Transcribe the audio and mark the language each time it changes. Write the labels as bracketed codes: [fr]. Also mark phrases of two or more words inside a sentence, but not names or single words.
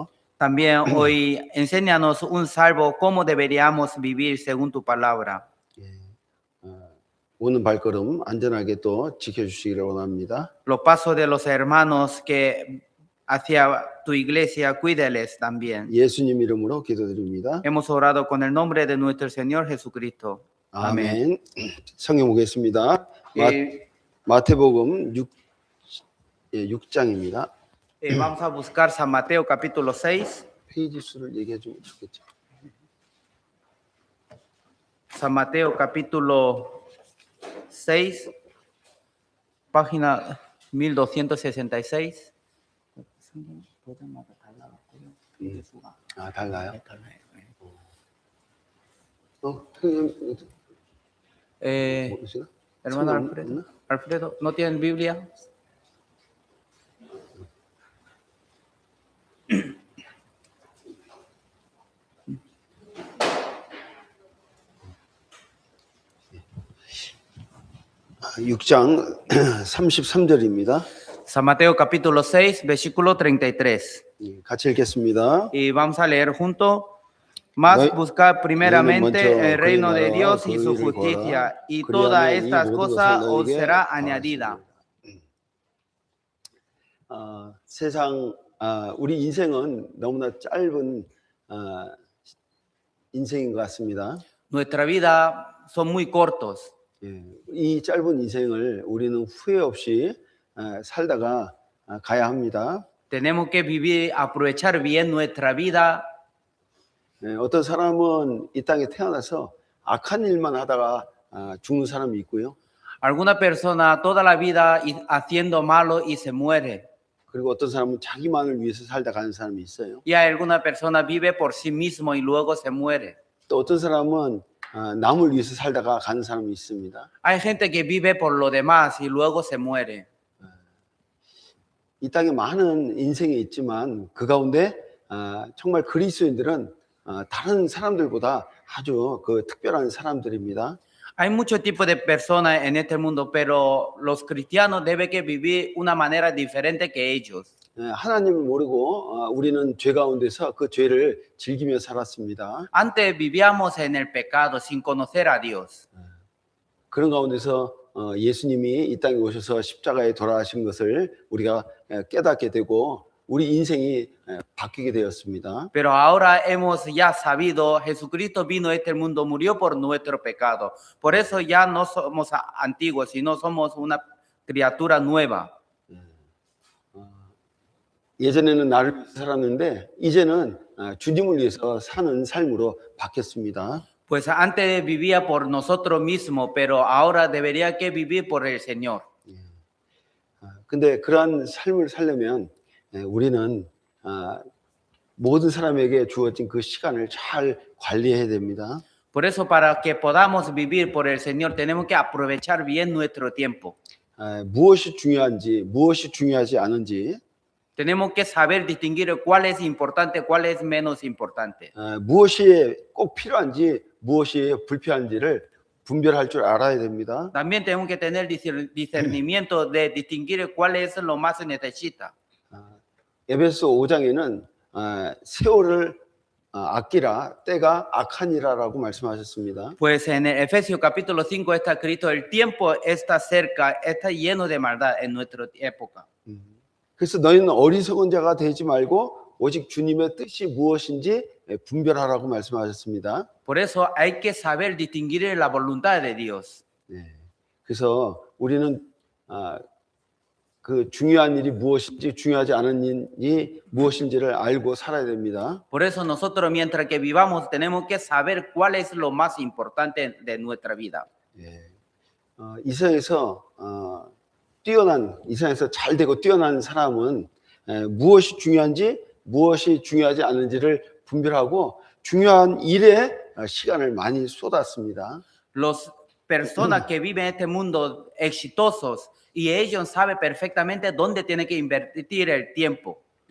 [es] También hoy enséñanos un salvo cómo deberíamos vivir según tu palabra. [ko] 오는 발걸음 안전하게 또 지켜주시기를 원합니다. [es] Los pasos de los hermanos que hacia tu iglesia, cuídales también. [ko] 예수님 이름으로 기도드립니다. [es] Hemos orado con el nombre de nuestro Señor Jesucristo. [ko] 아멘. 성경 보겠습니다. 마태복음 6장입니다. [es] Vamos a buscar San Mateo capítulo 6. [ko] 페이지 수를 얘기해 주면 좋겠죠. [es] San Mateo capítulo 6, página 1266. [ko] 달라요? [es] Hermano Alfredo, ¿no tienen Biblia? [ko] (6장) 33절입니다. [es] San Mateo capítulo 6, versículo 33. [ko] 같이 읽겠습니다. [es] Y vamos a leer juntos. Mas buscar primeramente el reino de Dios y su justicia, y todas estas cosas os será añadida. [ko] 세상 우리 인생은 너무나 짧은 인생인 것 같습니다. [es] Nuestra vida son muy cortos. [ko] 이 짧은 인생을 우리는 후회 없이 살다가 가야 합니다. [es] Tenemos que vivir, aprovechar bien nuestra vida. [ko] 어떤 사람은 이 땅에 태어나서 악한 일만 하다가 죽는 사람이 있고요. [es] Alguna persona toda la vida haciendo malo y se muere. [ko] 그리고 어떤 사람은 자기만을 위해서 살다 가는 사람이 있어요. [es] Y alguna persona vive por sí mismo y luego se muere. [ko] 또 어떤 사람은 남을 위해서 살다가 가는 사람이 있습니다. [es] Hay gente que vive por lo demás y luego se muere. [ko] 이 땅에 많은 인생이 있지만 그 가운데 정말 그리스도인들은 다른 사람들보다 아주 그 특별한 사람들입니다. [es] Hay muchos tipos de personas en este mundo, pero los cristianos deben que vivir una manera diferente que ellos. [ko] 하나님을 모르고 우리는 죄 가운데서 그 죄를 즐기며 살았습니다. [es] Antes vivíamos en el pecado sin conocer a Dios. [ko] 그런 가운데서 예수님이 이 땅에 오셔서 십자가에 돌아가신 것을 우리가 깨닫게 되고 우리 인생이 바뀌게 되었습니다. [es] Pero ahora hemos ya sabido, Jesucristo vino a este mundo, murió por nuestro pecado. Por eso ya no somos antiguos, sino somos una criatura nueva. [ko] 예전에는 나를 위해서 살았는데 이제는 주님을 위해서 사는 삶으로 바뀌었습니다. [es] Pues antes vivía por nosotros mismos, pero ahora debería que vivir por el Señor. [ko] 근데 그러한 삶을 살려면 우리는 모든 사람에게 주어진 그 시간을 잘 관리해야 됩니다. [es] Por eso, para que podamos vivir por el Señor, tenemos que aprovechar bien nuestro tiempo. [ko] 무엇이 중요한지, 무엇이 중요하지 않은지, [es] Tenemos que saber distinguir cuál es importante, cuál es menos importante. [ko] 무엇이 꼭 필요한지, 무엇이 불필요한지를 분별할 줄 알아야 됩니다. [es] También tenemos que tener discernimiento de distinguir cuál es lo más se necesita. [ko] 에베소 5장에는 세월을 아끼라 때가 악하니라라고 말씀하셨습니다. [es] Pues en el Efesios capítulo 5 está escrito, el tiempo está cerca, está lleno de maldad en nuestra época. [ko] 그래서 너희는 어리석은 자가 되지 말고 오직 주님의 뜻이 무엇인지 분별하라고 말씀하셨습니다. [es] Por eso hay que saber distinguir la voluntad de Dios. [ko] 그래서 우리는 그 중요한 일이 무엇인지 중요하지 않은 일이 무엇인지를 알고 살아야 됩니다. [es] Por eso nosotros mientras que vivamos tenemos que saber cuál es lo más importante de nuestra vida. [ko] 이 세상에서 이 세상에서 잘 되고 뛰어난 사람은 무엇이 중요한지 무엇이 중요하지 않은지를 분별하고 중요한 일에 시간을 많이 쏟았습니다. [es] Las personas que viven en este mundo exitosos y ellos saben perfectamente dónde tienen que invertir el tiempo.